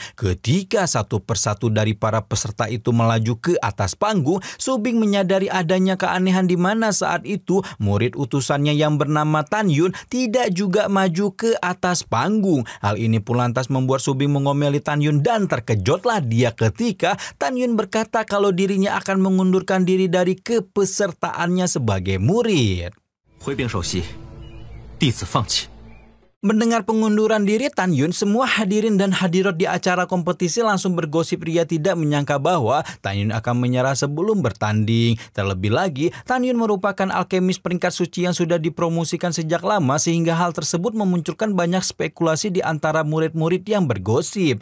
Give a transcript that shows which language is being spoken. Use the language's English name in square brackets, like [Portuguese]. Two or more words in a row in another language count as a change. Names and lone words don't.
[Indonesian] Ketika satu persatu dari para peserta itu melaju ke atas panggung, Subing menyadari adanya keanehan di mana saat itu murid utusannya yang bernama Tan Yun tidak juga maju ke atas panggung. Hal ini pun lantas membuat Subing mengomeli Tan Yun dan terkejutlah dia ketika Tan Yun berkata kalau dirinya akan mengundurkan diri dari kepesertaannya sebagai murid. [Chinese] 回禀首席，弟子放弃。 [Indonesian] Mendengar pengunduran diri Tan Yun, semua hadirin dan hadirat di acara kompetisi langsung bergosip ria tidak menyangka bahwa Tan Yun akan menyerah sebelum bertanding. Terlebih lagi, Tan Yun merupakan alkemis peringkat suci yang sudah dipromosikan sejak lama sehingga hal tersebut memunculkan banyak spekulasi di antara murid-murid yang bergosip.